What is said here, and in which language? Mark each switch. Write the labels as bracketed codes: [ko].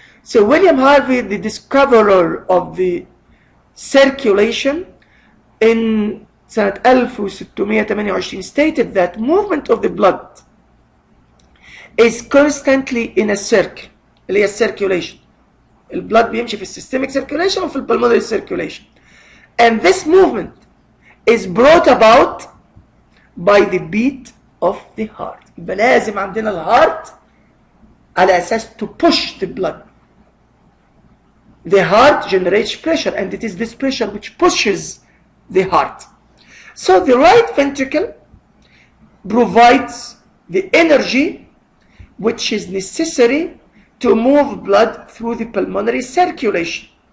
[en] So William Harvey, the discoverer of the circulation, in سنة 1628 stated that movement of the blood is constantly in a circle, [ar] اللي هي [en] circulation. [ar] البلد بيمشي في السيستميك circulation وفي البلمونري circulation. [en] And this movement is brought about by the beat of the heart. [ar] يبقى لازم عندنا الهارت على أساس [en] to push the blood. The heart generates pressure, and it is this pressure which pushes the heart. So the right ventricle provides the energy which is necessary to move blood through the pulmonary circulation.